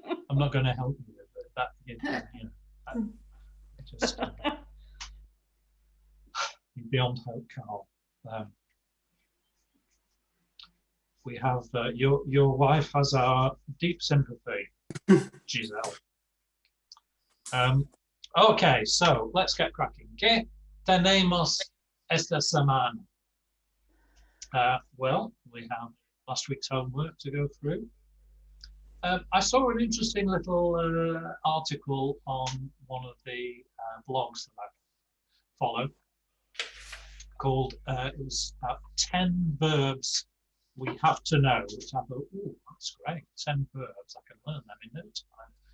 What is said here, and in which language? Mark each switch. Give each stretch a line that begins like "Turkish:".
English: I'm not going to help you with it. That, you know, just beyond hope, Carl. We have your wife has our deep sympathy, Giselle. Okay, so let's get cracking.
Spanish: ¿Qué tenemos esta semana?
English: Well, we have last week's homework to go through. I saw an interesting little article on one of the blogs that I follow called, it was 10 verbs we have to know, which I thought, oh, that's great, 10 verbs, I can learn them in no time.